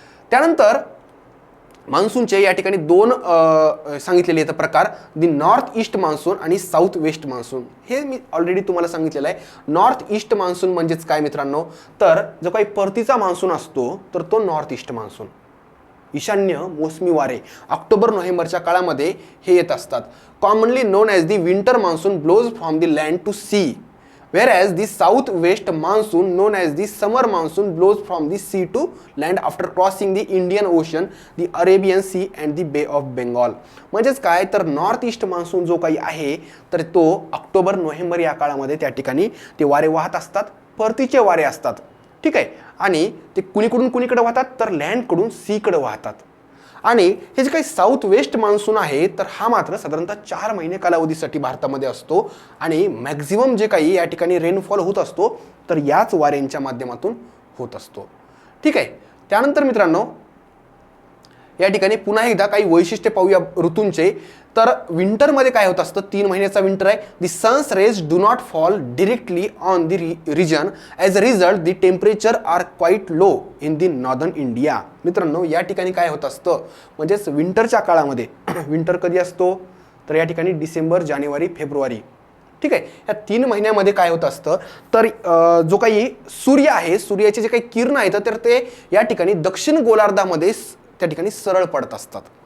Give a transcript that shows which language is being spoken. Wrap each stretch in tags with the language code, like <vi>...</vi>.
<mr>त्यानंतर मान्सूनचे या ठिकाणी 2 सांगितलेले आहेत प्रकार, दी नॉर्थ ईस्ट मान्सून आणि साऊथ वेस्ट मान्सून. हे मी ऑलरेडी तुम्हाला सांगितलेलं आहे. नॉर्थ ईस्ट मान्सून म्हणजेच काय मित्रांनो, तर जो काही परतीचा मान्सून असतो तर तो नॉर्थ ईस्ट मान्सून. ईशान्य मोसमी वारे ऑक्टोबर नोव्हेंबरच्या काळामध्ये हे येत असतात.</mr> <en>Commonly known as the winter monsoon blows from the land to sea, whereas the southwest monsoon known as the summer monsoon blows from the sea to land after crossing the Indian Ocean, the Arabian Sea and the Bay of Bengal.</en> <mr>म्हणजेच काय तर north east monsoon जो काही आहे तर तो October November या काळामध्ये त्या ठिकाणी ते वारे वाहत असतात, परतीचे वारे असतात. ठीक आहे, आणि ते कुणीकडून कुणीकडे वाहतात तर लँडकडून सीकडे वाहतात. आणि हे जे काही साऊथ वेस्ट मान्सून आहे तर हा मात्र साधारणतः 4 महिने कालावधीसाठी भारतामध्ये असतो आणि मॅक्झिमम जे काही या ठिकाणी रेनफॉल होत असतो तर याच वाऱ्यांच्या माध्यमातून होत असतो. ठीक आहे, त्यानंतर मित्रांनो या ठिकाणी पुन्हा एकदा काही वैशिष्ट्ये पाहूया ऋतूंचे. तर विंटरमध्ये काय होत असतं, 3 महिन्याचा विंटर आहे.</mr> <en>The sun's rays do not fall directly on the region, as a result the temperature are quite low in the northern India.</en> <mr>मित्रांनो या ठिकाणी काय होत असतं म्हणजेच विंटरच्या काळामध्ये विंटर कधी असतो तर या ठिकाणी डिसेंबर, जानेवारी, फेब्रुवारी. ठीक आहे, या 3 महिन्यामध्ये काय होत असतं तर जो काही सूर्य आहे, सूर्याचे जे काही किरण आहेत तर ते या ठिकाणी दक्षिण गोलार्धामध्ये त्या ठिकाणी सरळ पडत असतात.</mr>